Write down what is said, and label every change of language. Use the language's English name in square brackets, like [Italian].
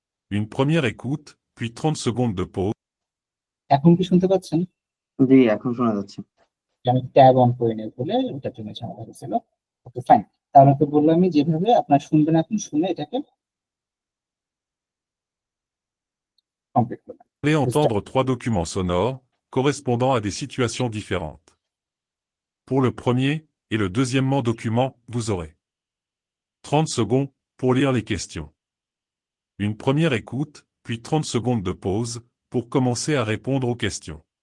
[French] Une première écoute, puis 30 secondes de pause. [Bangla] এখন কি শুনতে পাচ্ছেন? জি, এখন শোনা যাচ্ছে। আমি ট্যাব অন করে নেই বলে ওটার জন্য ঝামেলা হয়েছিল। Okay fine. তাহলে তো বললামই যেভাবে আপনার শুনবেন, এখন শুনে এটাকে কমপ্লিট করবেন। [French] Vous allez entendre 3 documents sonores, correspondant à des situations différentes. Pour le premier et le deuxièmement document, vous aurez 30 secondes pour lire les questions. Une première écoute, puis 30 secondes de pause, pour commencer à répondre aux questions.